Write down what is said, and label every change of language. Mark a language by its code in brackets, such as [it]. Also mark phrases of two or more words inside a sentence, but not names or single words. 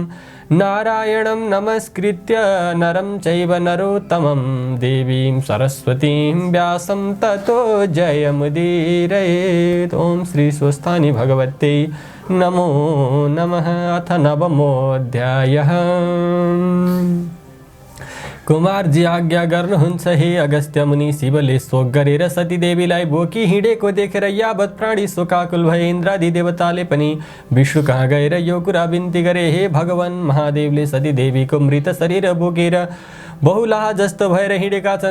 [sa] नारायणं नमस्कृत्य नरं चैव नरोत्तमं देवीं सरस्वतीं व्यासं ततो जयमुदीरयेत्। ॐ श्री स्वस्थानि भगवते नमो नमः। अथ नवमोऽध्यायः। [ne] कुमारजी आज्ञा गर्नुहुन्छ हे अगस्त्य मुनि। शिवले शोक गरेर सती देवीलाई बोकी हिँडेको देखेर यावत प्राणी शोकाकुल भए। इन्द्रादि देवताले पनि विष्णु कहाँ गएर यो कुरा बिन्ती गरे, हे भगवान, महादेवले सती देवीको मृत शरीर बोकेर बहुलाहा जस्तो भएर हिँडेका छन्।